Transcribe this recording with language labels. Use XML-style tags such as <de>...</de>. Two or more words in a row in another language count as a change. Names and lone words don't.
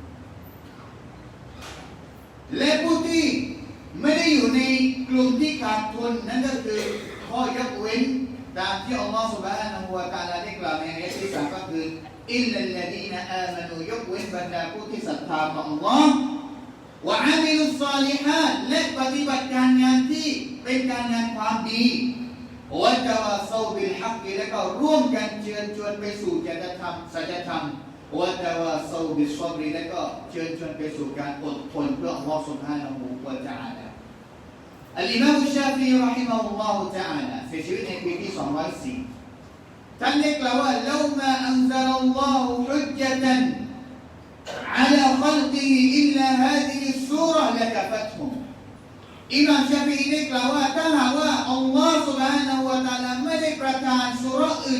<th>และผู้ที่ไม่ได้อยู่ในกลุ่มที่ขาดทุนนั่นก็คือข้อยกเว้นตามที่อัลลอฮฺ سبحانه และ تعالى ได้กล่าวในอายะห์ที่ 3ก็คือ</th> <ar>إلا الذين آمنوا</ar> <th>ยกเว้นบรรดาผู้ที่ศรัทธาต่ออัลลอฮ์</th> <ar>وعملوا الصالحات</ar> <th>และปฏิบัติการงานที่เป็นการงานความดี</th> <ar>وتواصوا بالحق</ar> <th>และก็ ร่วมกันเชิญชวนไปสู่จริยธรรมสัจธรรม</th> <ar>وتواصوا بالصبر</ar> <th>และก็เชิญชวนไปสู่การอดทนเพื่ออัลลอฮ์ سبحانه และ تعالى อัลอิมามชาฟิอี</th> <ar>رحمه الله تعالى</ar> <th>เสียชีวิตในปีที่204ท่านได้กล่าวว่า</th> <ar>لو ما أنز ل الله حجة على خلقه إلا هذه السورة لكفتهم</ar> <th>อิหม่ามชาฟิอีได้กล่าวว่าถ้าหากว่าอัลลอฮฺ سبحانه และ تعالى ไม่ได้ประทานซูเราะห์อื่</th>